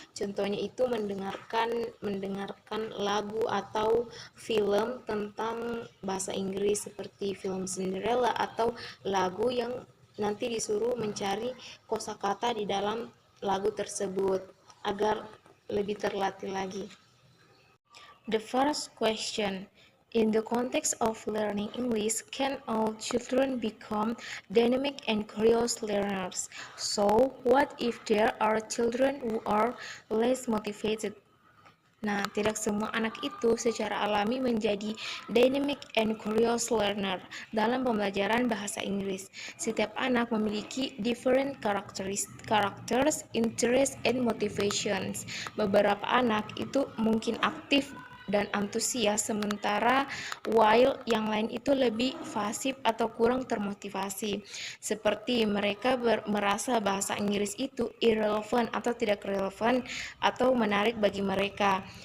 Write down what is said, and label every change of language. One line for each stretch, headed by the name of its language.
Indonesian: Contohnya itu mendengarkan lagu atau film tentang bahasa Inggris seperti film Cinderella, atau lagu yang nanti disuruh mencari kosakata di dalam lagu tersebut agar lebih terlatih lagi.
English: The first question, in the context of learning English, can all children become dynamic and curious learners? So, what if there are children who are less motivated?
Indonesian: Nah, tidak semua anak itu secara alami menjadi
English: dynamic and curious learner
Indonesian: dalam pembelajaran bahasa Inggris. Setiap anak memiliki
English: different characters, interests, and motivations.
Indonesian: Beberapa anak itu mungkin aktif dan antusias, sementara
English: while
Indonesian: yang lain itu lebih pasif atau kurang termotivasi, seperti mereka merasa bahasa Inggris itu
English: irrelevant
Indonesian: atau tidak relevan atau menarik bagi mereka.